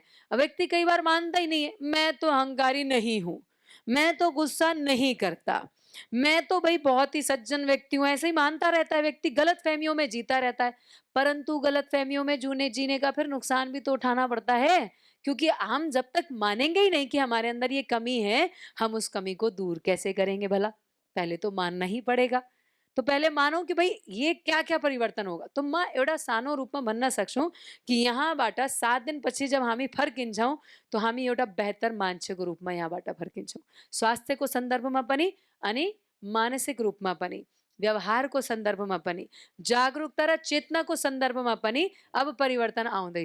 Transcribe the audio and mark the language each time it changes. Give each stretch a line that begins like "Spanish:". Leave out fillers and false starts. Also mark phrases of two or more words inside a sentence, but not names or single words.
Hindi: अब व्यक्ति कई बार मानता ही नहीं है, मैं तो अहंकारी नहीं हूं, मैं तो गुस्सा नहीं करता, मैं तो भाई बहुत ही सज्जन व्यक्ति हूं, ऐसे ही मानता रहता है व्यक्ति, गलत फहमियों में जीता रहता है। परंतु गलत फहमियों में जीने का फिर नुकसान भी तो उठाना पड़ता है, क्योंकि हम जब तक मानेंगे ही नहीं कि हमारे अंदर ये कमी है, हम उस कमी को दूर कैसे करेंगे भला? पहले तो मानना ही पड़ेगा। तो पहले मानो कि भाई ये क्या क्या परिवर्तन होगा,
Nepali: तो म एउटा सानो रूपमा भन्न सक्छौँ कि यहाँबाट 7 दिन पछि जब हामी फर्किन्छौँ, तो हामी एउटा बेहतर मान्छेको रूपमा यहाँबाट फर्किन्छौँ। स्वास्थ्यको सन्दर्भमा पनि अनि मानसिक रूपमा पनि, व्यवहारको सन्दर्भमा पनि, जागरूकता र चेतनाको सन्दर्भमा पनि अब परिवर्तन आउँदैछ।